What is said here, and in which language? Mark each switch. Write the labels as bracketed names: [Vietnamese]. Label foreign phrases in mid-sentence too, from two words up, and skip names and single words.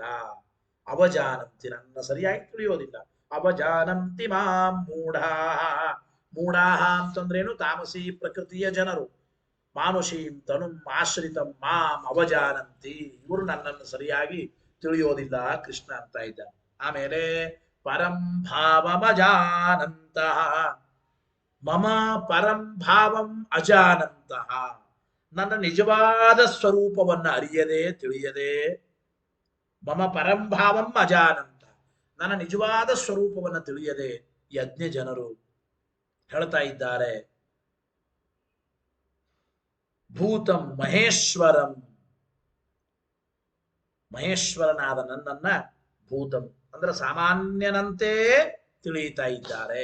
[Kannada] ಅವಜಾನಂತಿ, ನನ್ನ ಸರಿಯಾಗಿ ತಿಳಿಯೋದಿಲ್ಲ. [Sanskrit] ಅವಜಾನಂತಿ ಮಾಂ ಮೂಢಾಃ. [Kannada] ಮೂಢಾಃ ಅಂತಂದ್ರೇನು? ತಾಮಸಿ ಪ್ರಕೃತಿಯ ಜನರು. [Sanskrit] ಮಾನುಷೀಂ ತನುಂ ಆಶ್ರಿತಂ ಮಾಂ ಅವಜಾನಂತಿ, [Kannada] ಇವರು ನನ್ನನ್ನು ಸರಿಯಾಗಿ ತಿಳಿಯೋದಿಲ್ಲ ಕೃಷ್ಣ ಅಂತ ಇದ್ದ. [Sanskrit] ಆಮೇಲೆ ಪರಂ ಭಾವಮಜಾನಂತಹ, ಮಮ ಪರಂ ಭಾವಂ ಅಜಾನಂತಹ, [Kannada] ನನ್ನ ನಿಜವಾದ ಸ್ವರೂಪವನ್ನ ಅರಿಯದೆ ತಿಳಿಯದೆ, [Sanskrit] ಮಮ ಪರಂ ಭಾವಂ ಅಜಾನಂತ, [Kannada] ನನ್ನ ನಿಜವಾದ ಸ್ವರೂಪವನ್ನು ತಿಳಿಯದೆ ಯಜ್ಞ ಜನರು ಹೇಳ್ತಾ ಇದ್ದಾರೆ [Sanskrit] ಭೂತಂ ಮಹೇಶ್ವರಂ, [Kannada] ಮಹೇಶ್ವರನಾದ ನನ್ನನ್ನ ಭೂತಂ ಅಂದ್ರೆ ಸಾಮಾನ್ಯನಂತೆ ತಿಳಿಯುತ್ತಾ ಇದ್ದಾರೆ.